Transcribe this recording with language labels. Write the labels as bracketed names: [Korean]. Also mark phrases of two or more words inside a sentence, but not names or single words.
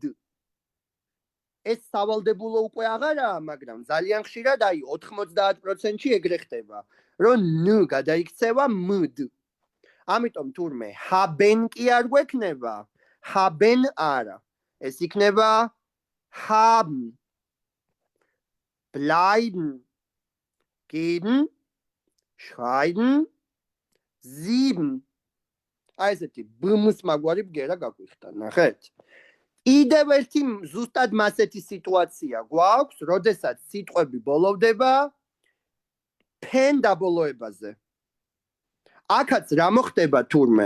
[Georgian] ეს სავალდებულო უკვე აღარაა, მაგრამ ძალიან ხშირად აი 90%-ში ეგრე ხდება, რომ ნ გადაიქცევა მ-დ. ამიტომ თურმე haben კი არ გვექნება, haben არა. ეს იქნება [German] haben, bleiben, gehen, schreiben, sieben. [Georgian] აი ესეთი ბმს მაგვარი ბგერა გაგვიხდა, ნახეთ? კიდევ ერთი ზუსტად მასეთი სიტუაცია გვაქვს, როდესაც სიტყვები ბოლოვდება pen დაბოლოებაზე. აქაც რა მოხდება თურმე?